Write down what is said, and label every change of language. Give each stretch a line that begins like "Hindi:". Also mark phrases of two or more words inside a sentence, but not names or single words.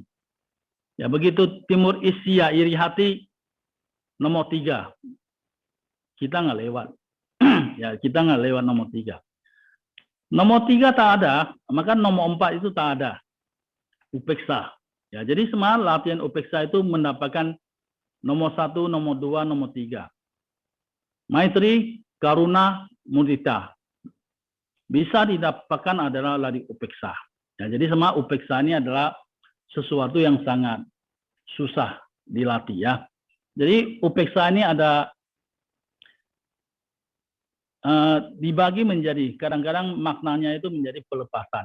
Indonesian: Ya begitu timur isya iri hati, nomor 3, kita nggak lewat. Ya kita nggak lewat nomor 3. Nomor 3 tak ada, maka nomor 4 itu tak ada. Upeksa. Ya, jadi semua latihan upeksa itu mendapatkan nomor 1, nomor 2, nomor 3. Maitri, karuna, mudita. Bisa didapatkan adalah lari upeksa. Ya, jadi semua upeksa ini adalah sesuatu yang sangat susah dilatih ya. Jadi upeksa ini ada dibagi menjadi, kadang-kadang maknanya itu menjadi pelepasan.